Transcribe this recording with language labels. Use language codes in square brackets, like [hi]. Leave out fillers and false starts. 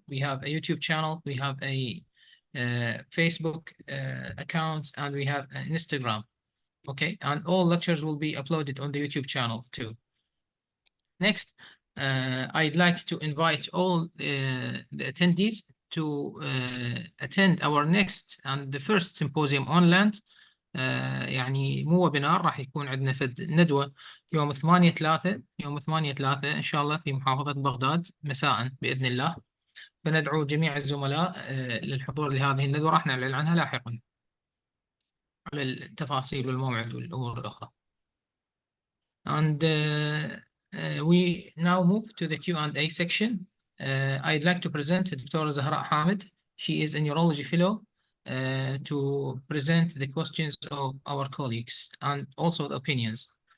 [en] We have a YouTube channel, we have a Facebook account, and we have an Instagram. Okay, and all lectures will be uploaded on the YouTube channel too. Next, I'd like to invite all the attendees to attend our next and the first symposium on land. [ar] يعني مو ويبينار، راح يكون عندنا ندوة يوم 8/3 إن شاء الله في محافظة بغداد مساء بإذن الله. فندعو جميع الزملاء للحضور لهذه الندوة، راح نعلن عنها لاحقا على التفاصيل والموعد والأمور الأخرى. [en] And we now move to the Q&A section. I'd like to present Dr. Zahraa Hamid. She is a neurology fellow to present the questions of our colleagues and also the opinions.